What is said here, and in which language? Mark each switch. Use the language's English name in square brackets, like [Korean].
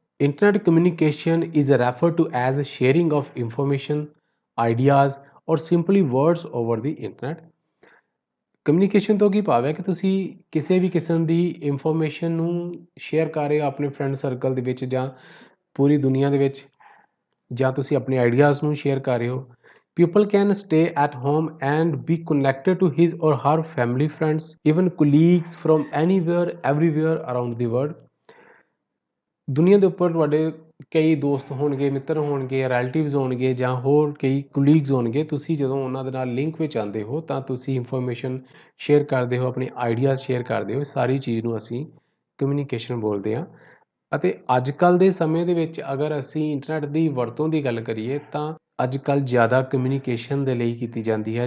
[English] Internet communication is refer to as sharing of information, ideas or simply words over the internet. [Punjabi] Communication ਤੋਂ ਕੀ ਭਾਵ ਹੈ ਕਿ ਤੁਸੀਂ ਕਿਸੇ ਵੀ ਕਿਸਮ ਦੀ ਇਨਫੋਰਮੇਸ਼ਨ ਨੂੰ ਸ਼ੇਅਰ ਕਰ ਰਹੇ ਹੋ ਆਪਣੇ ਫਰੈਂਡ ਸਰਕਲ ਦੇ ਵਿੱਚ ਜਾਂ ਪੂਰੀ ਦੁਨੀਆ ਦੇ ਵਿੱਚ, ਜਾਂ ਤੁਸੀਂ ਆਪਣੇ ਆਈਡੀਆਜ਼ ਨੂੰ ਸ਼ੇਅਰ ਕਰ ਰਹੇ ਹੋ। [English] People can stay at home and be connected to his or her family, friends, even colleagues from anywhere, everywhere around the world. [Punjabi] ਦੁਨੀਆ ਦੇ ਉੱਪਰ ਤੁਹਾਡੇ ਕਈ ਦੋਸਤ ਹੋਣਗੇ, ਮਿੱਤਰ ਹੋਣਗੇ, ਰਿਲੇਟਿਵਸ ਹੋਣਗੇ ਜਾਂ ਹੋਰ ਕਈ ਕੁਲੀਗਸ ਹੋਣਗੇ। ਤੁਸੀਂ ਜਦੋਂ ਉਹਨਾਂ ਦੇ ਨਾਲ ਲਿੰਕ ਵਿੱਚ ਆਉਂਦੇ ਹੋ ਤਾਂ ਤੁਸੀਂ ਇਨਫੋਰਮੇਸ਼ਨ ਸ਼ੇਅਰ ਕਰਦੇ ਹੋ, ਆਪਣੇ ਆਈਡੀਆਜ਼ ਸ਼ੇਅਰ ਕਰਦੇ ਹੋ। ਸਾਰੀ ਚੀਜ਼ ਨੂੰ ਅਸੀਂ ਕਮਿਊਨੀਕੇਸ਼ਨ ਬੋਲਦੇ ਹਾਂ। ਅਤੇ ਅੱਜ ਕੱਲ੍ਹ ਦੇ ਸਮੇਂ ਦੇ ਵਿੱਚ ਅਗਰ ਅਸੀਂ ਇੰਟਰਨੈਟ ਦੀ ਵਰਤੋਂ ਦੀ ਗੱਲ ਕਰੀਏ ਤਾਂ ਅੱਜ ਕੱਲ੍ਹ ਜ਼ਿਆਦਾ ਕਮਿਊਨੀਕੇਸ਼ਨ ਦੇ ਲਈ ਕੀਤੀ ਜਾਂਦੀ ਹੈ।